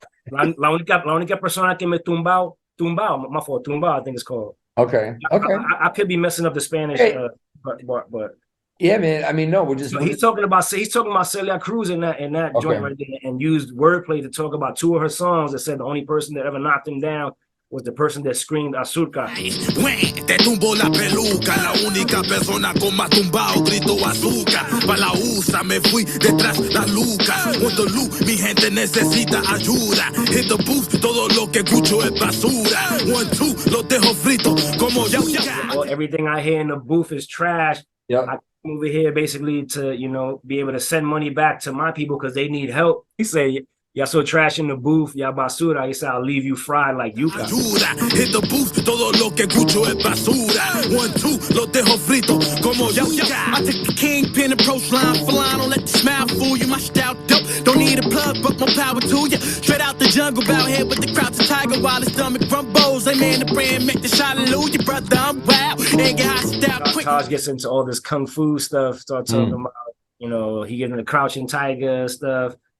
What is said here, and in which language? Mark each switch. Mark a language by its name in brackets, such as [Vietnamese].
[Spanish] La única persona que me tumbao, [English] my fault, [Spanish] tumbao, [English] I think it's called. Okay. I could be messing up the Spanish, but yeah, man. I mean, no, we're just. So he's talking about Celia Cruz in that joint right there, and used wordplay to talk about two of her songs that said the only person that ever knocked him down was the person that screamed azúcar. [Spanish] Te tumbo la peluca, la única persona con más tumbao grito azúcar. Pa la USA me fui detrás la luca. [English] Want the loot, [Spanish] mi gente necesita ayuda. [English] Hit the booth, [Spanish] todo lo que escucho es basura. 1, 2, los dejo frito como yuca. [English] Well, everything I hear in the booth is trash. Yeah. I come over here basically to, be able to send money back to my people because they need help. He said, Y'all so trash in the booth, y'all basura. He said, I'll leave you fried like yuca. Hit the booth, [Spanish] todo lo que escucho es basura. 1, 2, lo dejo frito como yuca. [English] I take the kingpin approach line for line. Don't let the smile fool you. My style dope. Don't need a plug, but more power to you. Straight out the jungle, bout here with the crowds of tiger. While his stomach rumbles, they man the brand make the hallelujah, brother. I'm wild. Ain't get hot style quick. Taj gets into all this kung fu stuff. Start talking about, you know, he getting the crouching tiger stuff.